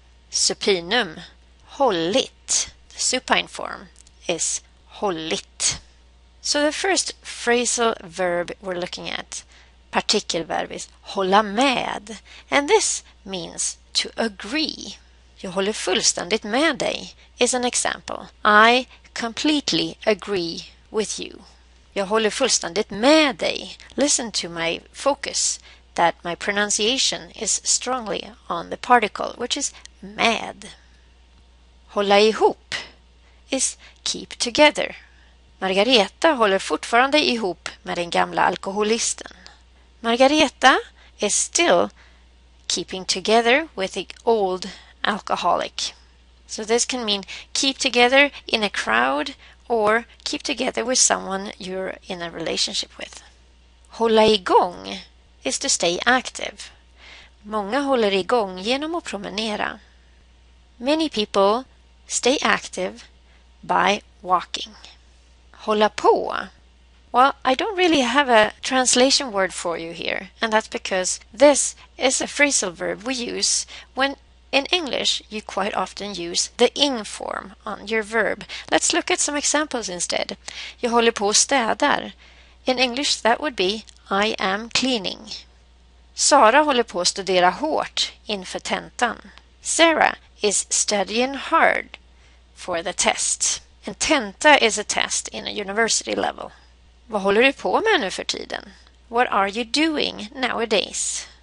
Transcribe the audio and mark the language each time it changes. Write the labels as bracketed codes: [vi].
[en] Supinum, hållit. The supine form is hållit. So the first phrasal verb we're looking at, partikelverb, is hålla med, and this means to agree. [sv] Jag håller fullständigt med dig [en] is an example. I completely agree with you. [sv] Jag håller fullständigt med dig. [en] Listen to my focus, that my pronunciation is strongly on the particle, which is med. Hålla ihop is keep together. [sv] Margareta håller fortfarande ihop med den gamla alkoholisten. [en] Margareta is still keeping together with the old alcoholic. So this can mean keep together in a crowd or keep together with someone you're in a relationship with. Hålla igång is to stay active. [sv] Många håller igång genom att promenera. [en] Many people stay active by walking. Hålla på. Well, I don't really have a translation word for you here, and that's because this is a phrasal verb we use when in English you quite often use the ing form on your verb. Let's look at some examples instead. [sv] Jag håller på och städar. [en] In English that would be I am cleaning. [sv] Sara håller på att studera hårt inför tentan. [en] Sarah is studying hard for the test. And tenta is a test in a university level. [sv] Vad håller du på med nu för tiden? [en] What are you doing nowadays?